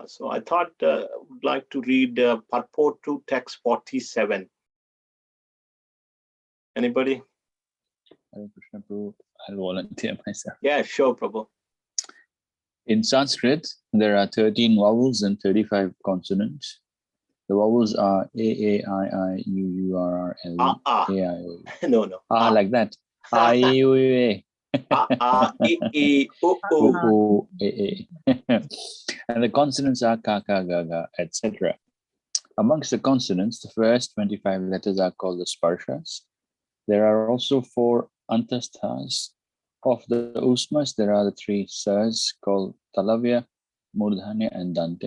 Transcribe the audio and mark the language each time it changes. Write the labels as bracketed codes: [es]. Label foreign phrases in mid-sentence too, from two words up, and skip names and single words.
[en] So I thought I would like to read purport to text 47. Anybody? Hare Krishna, Prabhu. I'll volunteer myself. Yeah, sure, Prabhu. In Sanskrit, there are 13 vowels and 35 consonants. The vowels are A, A, I, I, U, U, R, R, L, E, A, I, O, U. No. Like that. I, E, U, U, A. E, O, O, O, A, A. And the consonants are Ka, Ka, Ga, Ga, etc. Amongst the consonants, the first 25 letters are called the sparshas. There are also 4 antasthas. Of the usmas, there are the 3 sas called talavya, murdhanya, and dante.